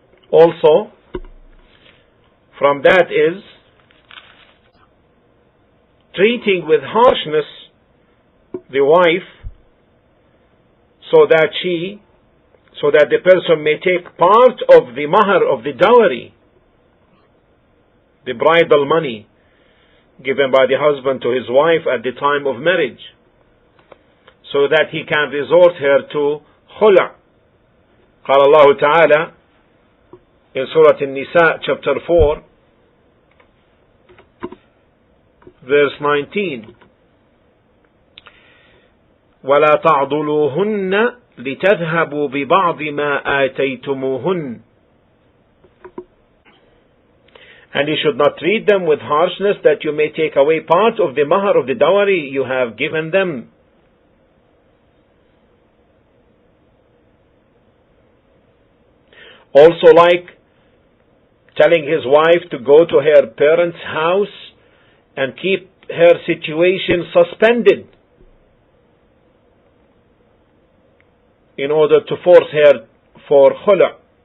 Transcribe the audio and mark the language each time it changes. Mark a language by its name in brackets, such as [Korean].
[English] Also, from that is treating with harshness the wife, so that the person may take part of the mahar, of the dowry, the bridal money given by the husband to his wife at the time of marriage, so that he can resort her to khula. [Arabic] قال الله تعالى [English] in Surah An-Nisa chapter 4 verse 19, [Arabic] وَلَا تَعْضُلُوهُنَّ لِتَذْهَبُوا بِبَعْضِ مَا آتَيْتُمُوهُنَّ. [English] And you should not treat them with harshness, that you may take away part of the mahar, of the dowry you have given them. Also, like telling his wife to go to her parents' house and keep her situation suspended in order to force her for khula.